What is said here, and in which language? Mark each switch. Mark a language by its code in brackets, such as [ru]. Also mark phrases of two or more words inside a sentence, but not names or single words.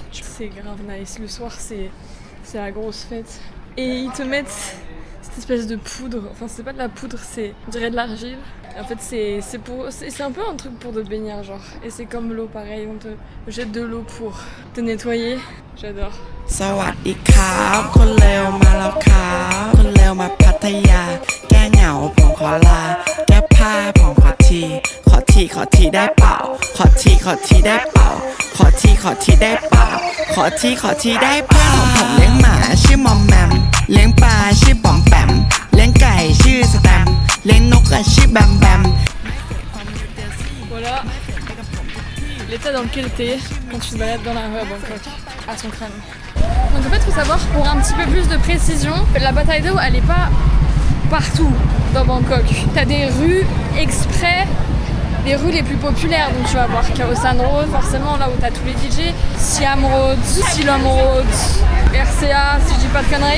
[fr] C'est grave nice, le soir c'est la grosse fête. Et ils te mettent cette espèce de poudre, enfin c'est pas de la poudre, c'est on dirait de l'argile. En fait c'est un peu un truc pour te baigner genre. Et c'est comme l'eau pareil, on te jette de l'eau pour te nettoyer. J'adore. [th] สวัสดีครับคนเลวมาแล้วครับคนเลวมาพัทยาแก้เหงาผมขอลาแก้ผ้าผมขอทีได้เปล่าขอทีได้เปล่าขอทีได้เปล่าขอทีได้เปล่าผมเลี้ยงหมาชื่อมอมแมมเลี้ยงปลาชื่อปอมแปมเลี้ยงไก่ชื่อสแตมเลี้ยงนกชื่อแบมแบม [fr] Voilà l'état dans lequel t'es quand tu te balades dans la rue à Bangkok, à son crâne. Donc en fait, faut savoir, pour un petit peu plus de précision, la bataille d'eau, elle est pas partout dans Bangkok. T'as des rues exprès, les rues les plus populaires, donc tu vas voir Khao San Road, forcément là où t'as tous les DJ, Siam Road, Silom Road, RCA, si je dis pas de conneries.